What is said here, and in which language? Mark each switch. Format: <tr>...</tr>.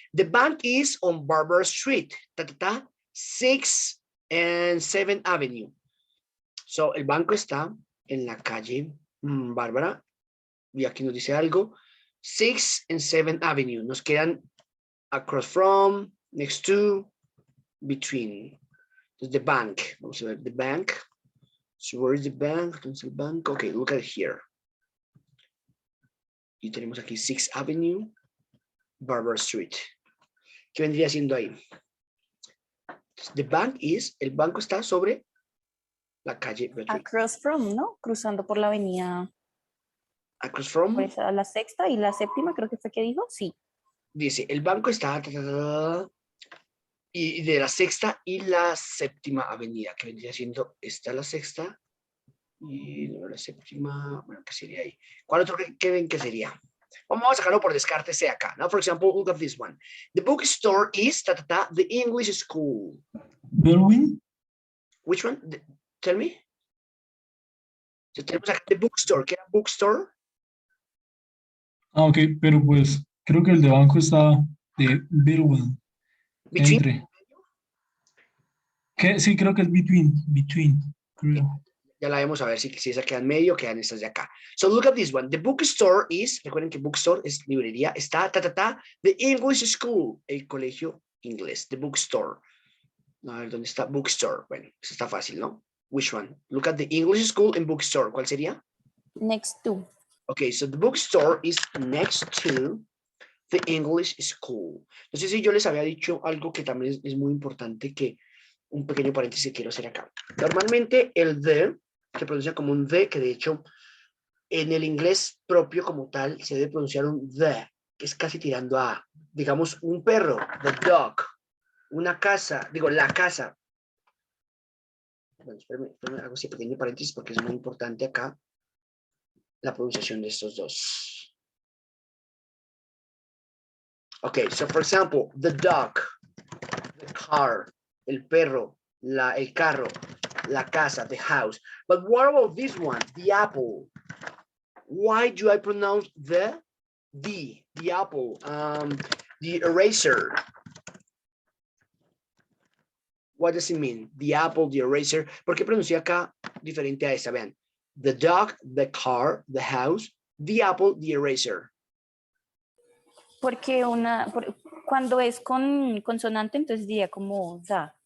<en>The bank is on Barbara Street, 6th and 7th Avenue.</en> <es>So, el banco está en la calle Bárbara, y aquí nos dice algo,</es> <en>6th and 7th Avenue.</en> <es>Nos quedan</es> <en>across from, next to, between. The bank.</en> <es>Vamos a ver,</es> <en>the bank. So where is the bank?</en> <es>¿Dónde el banco?</es> <en>Okay, look at here.</en> <es>Y tenemos aquí 6th Avenue, Barbara Street. ¿Qué vendría siendo ahí?</es> <en>The bank is,</en> <es>el banco está sobre la calle Beatriz.</es> <en>Across from,</en> <es>¿no? Cruzando por la avenida.</es> <en>Across from.</en> <es>Por esa, la 6ª y la 7ª, creo que fue que dijo, sí. Dice, el banco está y de la 6ª y la 7ª avenida, que vendría siendo esta la 6ª y la 7ª, bueno, ¿qué sería ahí? ¿Cuál otro que ven que sería? Vamos a sacarlo por descarte, sea acá.</es> <en>Now, for example, look at this one. The bookstore is the English school. Berwin. Which one? Tell me. So,</en> <es>tenemos acá</es> <en>the bookstore.</en> <es>¿Qué era</es> <en>bookstore?</en> <es>Ah, ok, pero pues creo que el de banco está de Berwin. Entre. ¿Qué? Sí, creo que es between. Creo. Ya la vemos a ver si esa queda en medio o quedan estas de acá.</es> <en>So look at this one. The bookstore is,</en> <es>recuerden que bookstore es librería, está,</es> <en>the English school,</en> <es>el colegio inglés,</es> <en>the bookstore.</en> <es>A ver, ¿dónde está?</es> <en>Bookstore.</en> <es>Bueno, eso está fácil, ¿no?</es> <en>Which one? Look at the English school and bookstore.</en> <es>¿Cuál sería?</es> <en>Next to. Okay, so the bookstore is next to the English school.</en> <es>No sé si yo les había dicho algo que también es muy importante, que un pequeño paréntesis que quiero hacer acá. Normalmente el the se pronuncia como un the, que de hecho en el inglés propio como tal se debe pronunciar un the, que es casi tirando a, digamos, un perro, the dog, una casa, digo, la casa. Bueno, espérame, hago ese pequeño paréntesis porque es muy importante acá la pronunciación de estos dos.</es> <en>Okay, so for example, the dog, the car,</en> <es>el perro, el carro, la casa,</es> <en>the house. But what about this one, the apple? Why do I pronounce the apple, the eraser? What does it mean? The apple, the eraser.</en> <es>¿Por qué pronuncio acá diferente a esta? Vean,</es> <en>the dog, the car, the house, the apple, the eraser.</en> <es>Porque cuando es con consonante, entonces diría como da.</es>